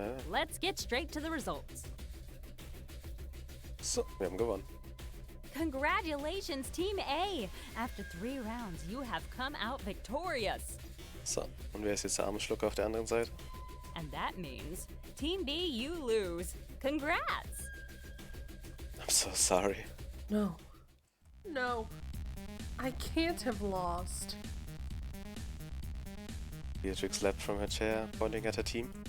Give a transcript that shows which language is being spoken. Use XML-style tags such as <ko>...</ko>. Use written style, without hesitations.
<en>Let's get straight to the results.</en> <de>So, wir haben gewonnen.</de> <en>Congratulations, Team A! After 3 rounds, you have come out victorious.</en> <de>So, und wer ist jetzt der arme Schlucker auf der anderen Seite?</de> <en>And that means, Team B, you lose. Congrats! I'm so sorry. No. No. I can't have lost. Beatrix leapt from her chair, pointing at her team.</en>